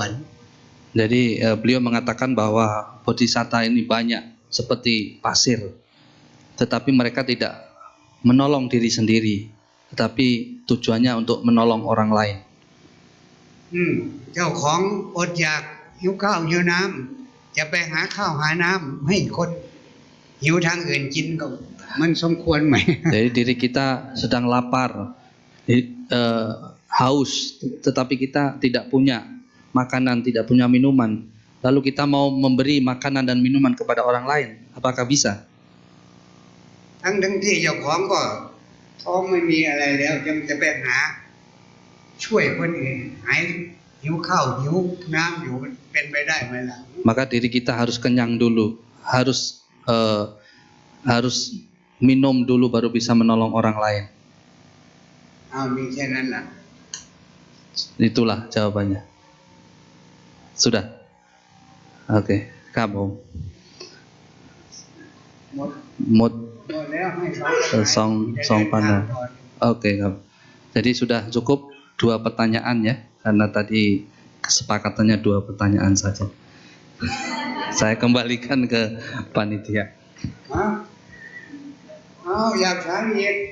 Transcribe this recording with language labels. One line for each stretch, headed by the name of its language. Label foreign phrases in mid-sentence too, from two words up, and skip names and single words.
Indonesian: Jadi beliau mengatakan bahwa bodhisatta ini banyak seperti pasir, tetapi mereka tidak menolong diri sendiri, tetapi tujuannya untuk menolong orang lain.
Thai: เจ้าของอดอยากหิวข้าวหิวน้ำจะไปหาข้าวหาน้ำให้คนหิวทางอื่นกินก็มันสมควรไหม
Indonesian: Jadi diri kita sedang lapar, haus, tetapi kita tidak punya makanan, tidak punya minuman. Lalu kita mau memberi makanan dan minuman kepada orang lain, apakah bisa?
Thai: ทั้งที่เจ้าของก็ท้องไม่มีอะไรแล้วจะไปหาช่วยคนอื่นหายหิวข้าวหิวน้ำอยู่เป็นไปได้ไหมล่ะ
Indonesian: Maka diri kita harus kenyang dulu, harus minum dulu baru bisa menolong orang lain.
Thai: มีแค่นั้นล่ะ
Indonesian: Itulah jawabannya. Sudah. Oke,
Thai: ครับผม หมด Mood แล้วให้ song panel. Oke, ครับ.
Indonesian: Jadi sudah cukup 2 pertanyaan ya, karena tadi kesepakatannya 2 pertanyaan saja. Saya kembalikan ke panitia. Hah? Yang sakit.